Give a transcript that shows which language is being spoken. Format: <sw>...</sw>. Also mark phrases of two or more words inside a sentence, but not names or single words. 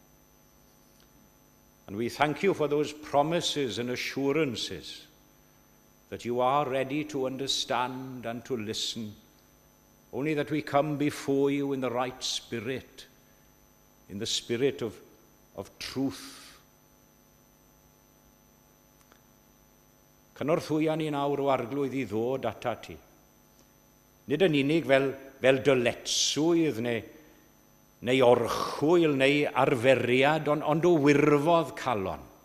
<en>And we thank you for those promises and assurances that you are ready to understand and to listen, only that we come before you in the right spirit, in the spirit of truth.</en> <cy>Cynorthwya ni nawr o arglwydd I ddod ata ti. Nid yn unig fel dyletswydd neu orchwyl neu arferiad, ond o wirfodd calon.</cy>